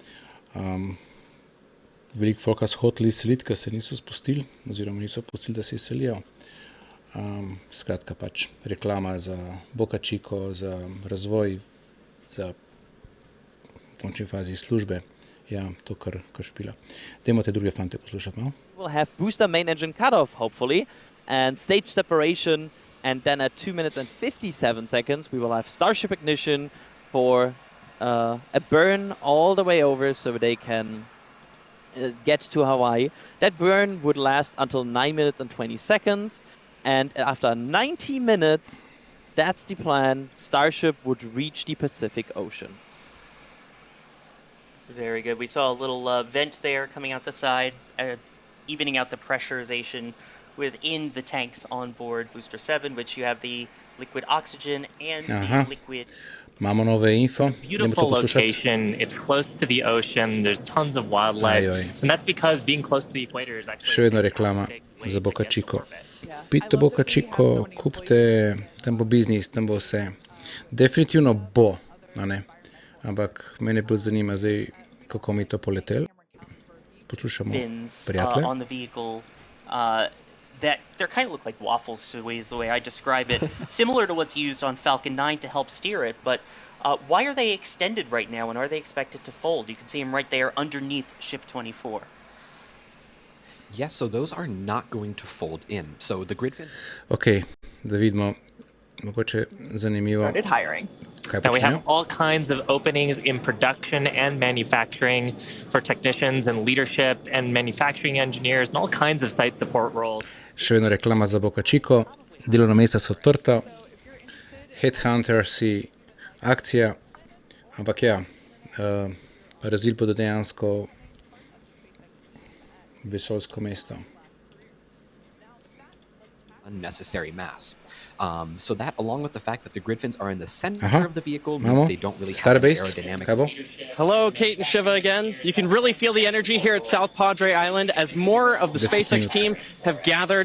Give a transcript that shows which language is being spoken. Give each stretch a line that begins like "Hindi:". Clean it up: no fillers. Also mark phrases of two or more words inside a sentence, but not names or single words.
Slovenian: Veliko folka so hoteli izseliti, ker se niso spustili, oziroma niso pustili, da se izselijo. Skratka, pač reklama za Boca Chico, za razvoj, za v končni fazi službe. Ja, to kar špila. Dajmo te druge fante poslušati malo.
English: We'll have booster main engine cutoff, hopefully, and stage separation, and then at 2 minutes and 57 seconds, we will have Starship ignition for a burn all the way over so they can get to Hawaii. That burn would last until 9 minutes and 20 seconds, and after 90 minutes, that's the plan, Starship would reach the Pacific Ocean. Very good. We saw a little vent there coming out the side, evening out the pressurization within the tanks on board Booster 7, which you have the liquid oxygen and the liquid...
Slovenian: Imamo nove info.
English: Beautiful location. It's close to the ocean. There's tons of wildlife. And that's because being close to the equator is actually...
Slovenian: Še vedno reklama za Boca Chico. Pite Boca Chico, kupite, tam bo biznis, tam bo vse. Definitivno bo, a ne? Ampak mene bolj zanima zdaj, kako mi to poletel. Poslušamo prijatelje.
English: On the vehicle that they kind of look like waffles is the way I describe it. Similar to what's used on Falcon 9 to help steer it, but why are they extended right now and are they expected to fold? You can see them right there underneath Ship 24. Yes, so those are not going to fold in. So the grid fin...
Slovenian: Okay, da vidimo, mogoče zanimivo.
English: Started hiring. Now we have all kinds of openings in production and manufacturing for technicians and leadership and manufacturing engineers and all kinds of site support roles.
Slovenian: Še vedno reklama za Boca Chico, delovna mesta so odprta, headhuntersi, akcija, ampak ja, razvili bodo dejansko vesoljsko mesto.
English: Unnecessary mass. So that, along with the fact that the grid fins are in the center of the vehicle, means they don't really have an aerodynamic... Hello, Kate and Shiva again. You can really feel the energy here at South Padre Island as more of the SpaceX team have gathered.